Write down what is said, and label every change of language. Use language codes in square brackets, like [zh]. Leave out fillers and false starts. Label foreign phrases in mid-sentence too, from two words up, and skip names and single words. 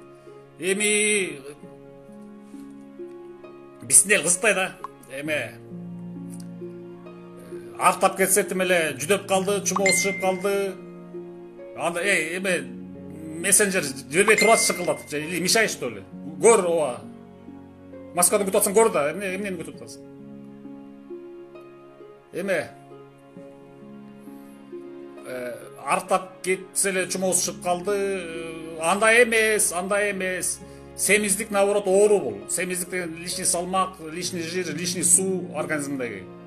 [ky] Эми биснел кызыктай да. Арыктап кетсе тим эле жүдөп калды, чумоосу чыгып калды. Анда мессенджер жибербей турат шыкылдат. [ru] Или мешай что ли? [ky] Көр ооба. Москвадан күтүп атсаң көр да. Эмнени күтүп атасың? Арыктап кетсе эле чумоосу чыгып калды. Андай эмес. Семиздик наоборот оору бул. Семиздик деген лишний салмак, [ru] лишний жир, [ky] лишний суу организмдеги.